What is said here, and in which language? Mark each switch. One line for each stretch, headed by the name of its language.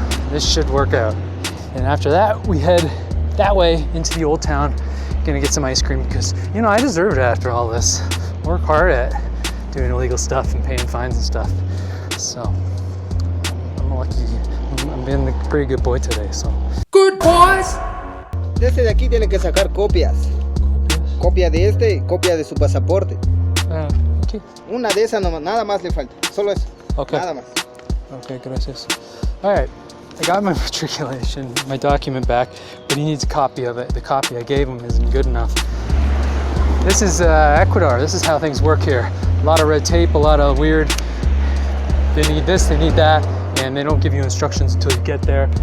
English: This should work out. And after that, we head that way into the old town gonna get some ice cream because, you know, I deserve it after all this. Work hard at doing illegal stuff and paying fines and stuff. So I'm lucky. I'm being a pretty good boy today, so. Good boys!
Spanish: Desde de aquí tiene que sacar copias. Copia de este y copia de su pasaporte.
English: Okay.
Spanish: Una de esas nomás, nada más le falta. Solo eso.
English: Okay.
Spanish: Nada más. Okay, gracias.
English: All right, I got my matriculation, my document back, but he needs a copy of it. The copy I gave him isn't good enough. This is Ecuador. This is how things work here. A lot of red tape, a lot of weird. They need this, they need that, and they don't give you instructions until you get there.